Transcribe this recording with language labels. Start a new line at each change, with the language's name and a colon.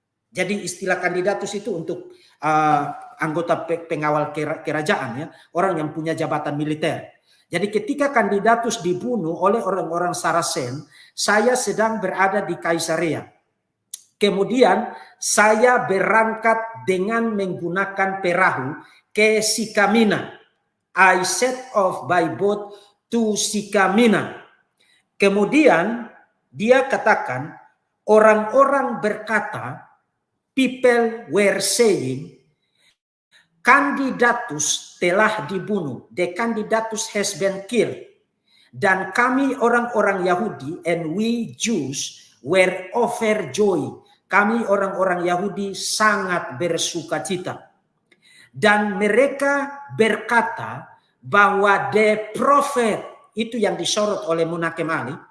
Indonesian: Jadi istilah kandidatus itu untuk anggota pengawal kerajaan, ya, orang yang punya jabatan militer. Jadi ketika kandidatus dibunuh oleh orang-orang Saracen, saya sedang berada di Kaisarea. Kemudian saya berangkat dengan menggunakan perahu ke Sikamina.
English: I set off by boat to Sikamina.
Indonesian: Kemudian dia katakan, orang-orang berkata,
English: people were saying,
Indonesian: kandidatus telah dibunuh.
English: The candidatus has been killed.
Indonesian: Dan kami orang-orang Yahudi
English: and we Jews were overjoyed.
Indonesian: Kami orang-orang Yahudi sangat bersukacita. Dan mereka berkata bahwa the prophet, itu yang disorot oleh Munakem Ali.